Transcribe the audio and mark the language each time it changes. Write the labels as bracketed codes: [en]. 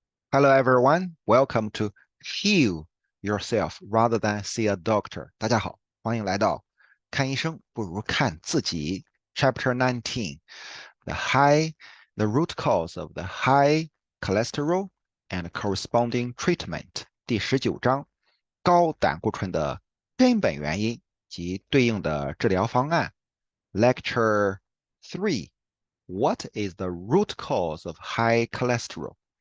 [en] Hello everyone, welcome to Heal Yourself rather than see a doctor. [zh] 大家好，欢迎来到看医生不如看自己。 [en] Chapter 19, the root cause of the high cholesterol and corresponding treatment. [zh] 第19章，高胆固醇的根本原因及对应的治疗方案。 [en] Lecture 3, what is the root cause of high cholesterol?